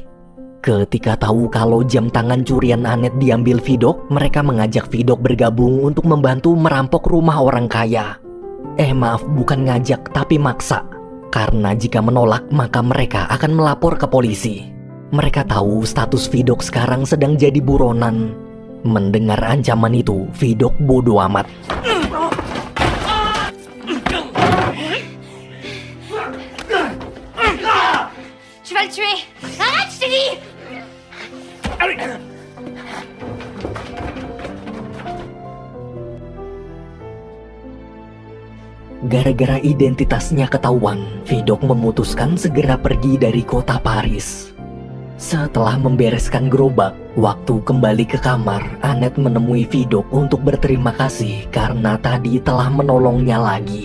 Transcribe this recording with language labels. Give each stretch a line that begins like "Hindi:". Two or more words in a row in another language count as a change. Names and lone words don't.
Indonesian: Ketika tahu kalau jam tangan curian Annette diambil Vidok, mereka mengajak Vidok bergabung untuk membantu merampok rumah orang kaya. Maaf, bukan ngajak tapi maksa. Karena jika menolak, maka mereka akan melapor ke polisi. Mereka tahu status Vidok sekarang sedang jadi buronan. Mendengar ancaman itu, Vidok bodoh amat.
French: Je vais le tuer. Arrête, je t'ai dit.
Indonesian: Gara-gara identitasnya ketahuan, Vidok memutuskan segera pergi dari kota Paris. Setelah membereskan gerobak, waktu kembali ke kamar, Annette menemui Vidok untuk berterima kasih karena tadi telah menolongnya lagi.